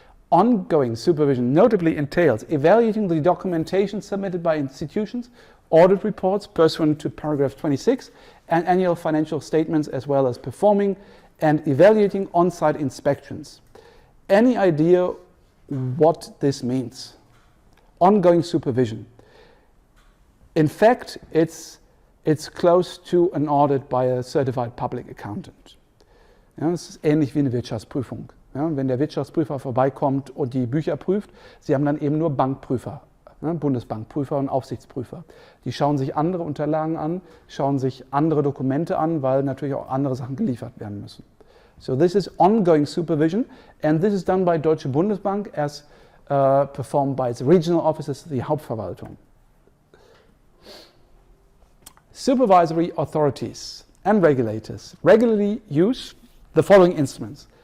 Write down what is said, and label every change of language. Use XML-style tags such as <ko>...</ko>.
<en>Ongoing supervision notably entails evaluating the documentation submitted by institutions, audit reports pursuant to paragraph 26, and annual financial statements, as well as performing and evaluating on-site inspections. Any idea what this means? Ongoing supervision. In fact, it's close to an audit by a certified public accountant.</en> <de>Ja, das ist ähnlich wie eine Wirtschaftsprüfung. Ja, wenn der Wirtschaftsprüfer vorbeikommt und die Bücher prüft, Sie haben dann eben nur Bankprüfer, ne, Bundesbankprüfer und Aufsichtsprüfer. Die schauen sich andere Unterlagen an, schauen sich andere Dokumente an, weil natürlich auch andere Sachen geliefert werden müssen.</de> <en>So this is ongoing supervision, and this is done by Deutsche Bundesbank as performed by its regional offices, the Hauptverwaltung. Supervisory authorities and regulators regularly use the following instruments.</en>